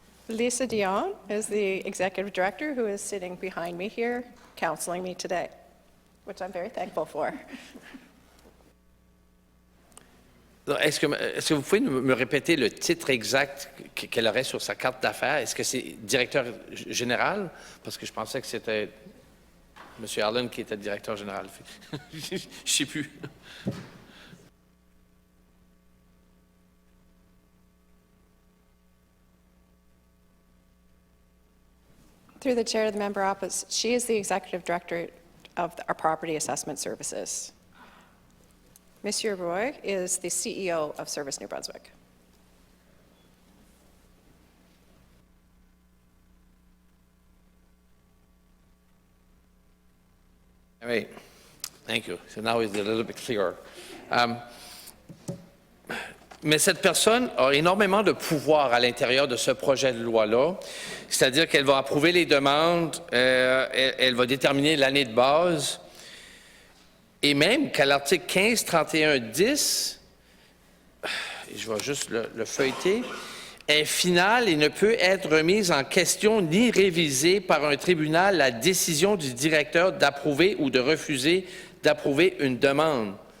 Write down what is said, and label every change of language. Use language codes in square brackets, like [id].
[en] Lisa Dion is the executive director who is sitting behind me here counseling me today, which I'm very thankful for. [fr] Est-ce que vous pouvez me répéter le titre exact qu'elle aurait sur sa carte d'affaires? Est-ce que c'est directeur général? Parce que je pensais que c'était M. Allen qui était directeur général. Je ne sais plus. [en] Through the chair to the member opposite, she is the executive director of our property assessment services. Monsieur Roy is the CEO of Service New Brunswick. All right. Thank you. So now it's a little bit clearer. [fr] Mais cette personne a énormément de pouvoir à l'intérieur de ce projet de loi-là, c'est-à-dire qu'elle va approuver les demandes, elle va déterminer l'année de base, et même qu'à l'article 15, 31, 10, je vais juste le feuilleter, est finale et ne peut être remise en question ni révisée par un tribunal la décision du directeur d'approuver ou de refuser d'approuver une demande.